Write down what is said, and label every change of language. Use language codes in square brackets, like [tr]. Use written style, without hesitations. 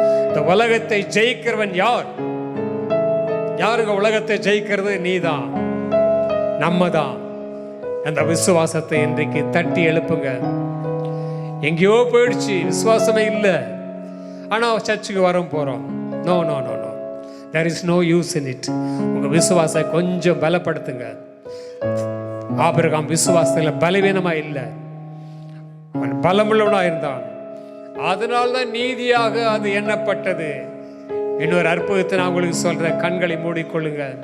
[ta] இந்த உலகத்தை ஜெயிக்கிறவன் யார்? யாருங்க உலகத்தை ஜெயிக்கிறது? நீதான், நம்ம தான். அந்த விசுவாசத்தை இன்றைக்கு தட்டி எழுப்புங்க. எங்கேயோ போயிடுச்சு, விசுவாசமே இல்லை, ஆனா சர்ச்சுக்கு வரோம் போறோம். [en] No no no no, there is no use in it. [ta] உங்க விசுவாசத்தை கொஞ்சம் பலப்படுத்துங்க. ஆபிரகாம் விசுவாசத்தில் பலவீனமா இல்லை, அவன் பலமுள்ளவனா இருந்தான். அதனால்தான் நீதியாக அது எண்ணப்பட்டது. இன்னொரு அற்புதத்தை நான் உங்களுக்கு சொல்றேன், கண்களை மூடிக்கொள்ளுங்க.